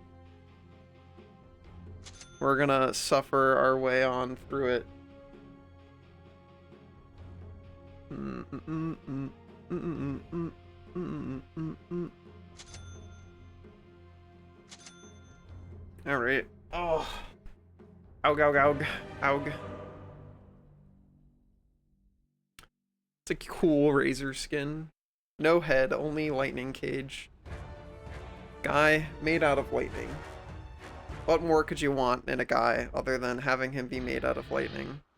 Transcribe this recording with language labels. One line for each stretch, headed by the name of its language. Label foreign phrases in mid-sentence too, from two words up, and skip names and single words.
English: We're gonna suffer our way on through it. Alright. Oh. Aug, aug, aug. Aug. It's a cool razor skin. No head, only lightning cage. Guy made out of lightning. What more could you want in a guy other than having him be made out of lightning?